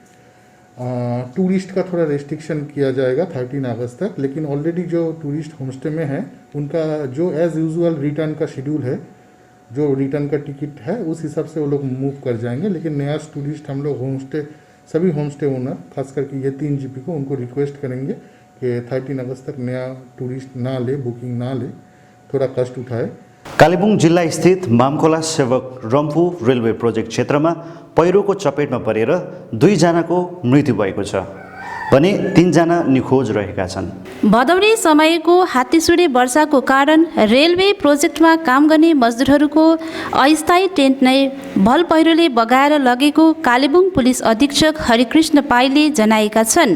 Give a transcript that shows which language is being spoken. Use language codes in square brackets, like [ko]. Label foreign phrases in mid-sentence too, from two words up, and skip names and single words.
[hi] टूरिस्ट का थोड़ा रेस्ट्रिक्शन किया जाएगा 13 अगस्त तक, लेकिन ऑलरेडी जो टूरिस्ट होमस्टे में है उनका जो [en] as usual [hi] रिटर्न का शेड्यूल है, जो रिटर्न का टिकट है उस हिसाब से वो लोग मूव कर जाएंगे। लेकिन नया टूरिस्ट हम लोग होमस्टे, सभी होमस्टे ओनर खास करके ये 3 जीपी को उनको रिक्वेस्ट करेंगे कि 13 अगस्त तक नया टूरिस्ट ना ले, बुकिंग ना ले, थोड़ा कष्ट उठाए। [ne] कालेबुङ जिल्ला स्थित मामखोला सेवक रम्फू रेलवे प्रोजेक्ट क्षेत्रमा पहिरोको चपेटमा परेर 2 जनाको मृत्यु भएको छ भने 3 जना निखोज रहेका छन्। भदौरे समयको हात्तीसुरे वर्षाको कारण रेलवे प्रोजेक्टमा काम गर्ने मजदुरहरूको अस्थायी टेन्ट नै भल पहिरोले बगाएर लगेको कालेबुङ पुलिस अधीक्षक हरिकृष्ण पाईले जनाएका छन्।